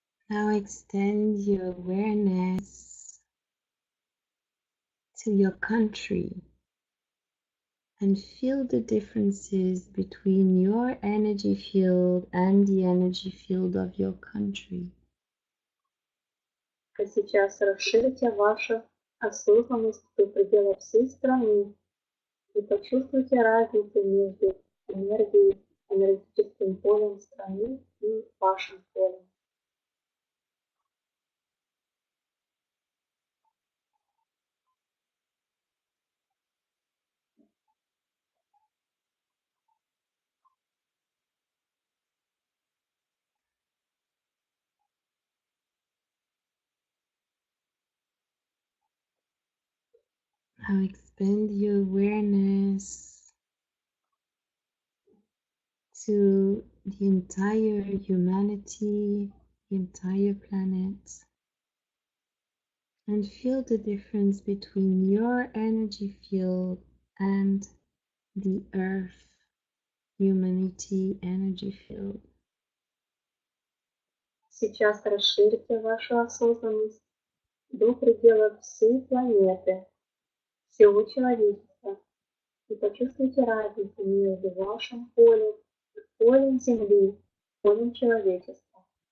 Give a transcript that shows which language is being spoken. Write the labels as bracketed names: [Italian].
[English] Now extend your awareness to your country and feel the differences between your energy field and the energy field of your country. [Russian] А сейчас расширьте вашу осознанность до предела всей страны и почувствуйте разницу между энергией, энергетическим полем страны и вашим полем. [English] Now expand your awareness to the entire humanity, the entire planet, and feel the difference between your energy field and the earth, humanity energy field. [Russian] Сейчас расширьте вашу осознанность до предела всей планеты, всего человечества, и почувствуйте разницу между вашим полем, полем Земли, полем человечества.